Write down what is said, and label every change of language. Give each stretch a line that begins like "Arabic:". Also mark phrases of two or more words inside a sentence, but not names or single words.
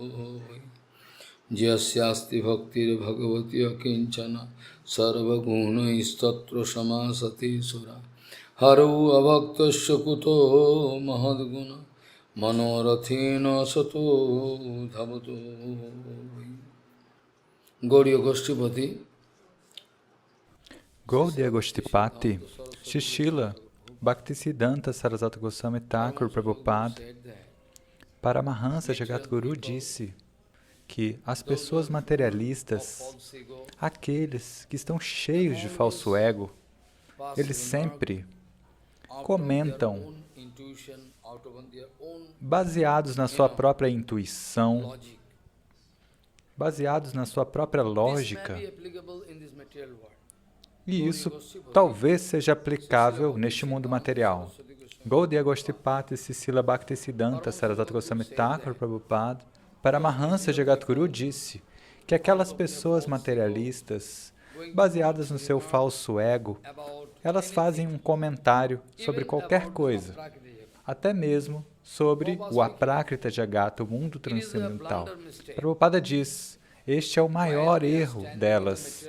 Sanskrit: Jasyasti bhaktir bhagavati akinchana sarvaguna istatra samasati sura haro abhaktasya kuto mahadguna manorathena sato dhavato Gauriya Goshtipati
Portuguese: Gaudiya Goshtipati, Shishila, Bhaktisiddhanta Sarasvati Goswami Thakur Prabhupada, Paramahansa Jagadguru disse que as pessoas materialistas, aqueles que estão cheios de falso ego, eles sempre comentam baseados na sua própria intuição, baseados na sua própria lógica. E isso talvez seja aplicável neste mundo material. Gaudiya Goshtipati Sisila Bhaktisiddhanta Sarasvati Goswami Thakur Prabhupada, Paramahansa Jagadguru disse que aquelas pessoas materialistas, baseadas no seu falso ego, elas fazem um comentário sobre qualquer coisa, até mesmo sobre o
Sanskrit: Aprakrita Jagata,
Portuguese: o mundo transcendental. Prabhupada diz, este é o maior erro delas.